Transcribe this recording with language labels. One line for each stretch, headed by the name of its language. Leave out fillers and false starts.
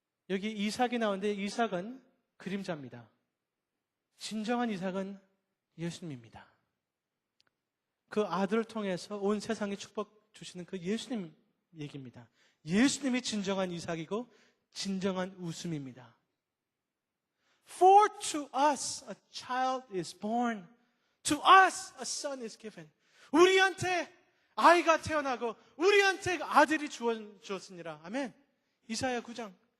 Korean: 여기 이삭이 나오는데 이삭은 그림자입니다. 진정한 이삭은 예수님입니다. 그 아들을 통해서 온 세상에 축복 주시는 그 예수님 얘기입니다. 예수님이 진정한 이삭이고 진정한 웃음입니다.
English: For to us a child is born, to us a son is given.
Korean: 우리한테 아이가 태어나고 우리한테 아들이 주었으니라. 아멘. 이사야 9장.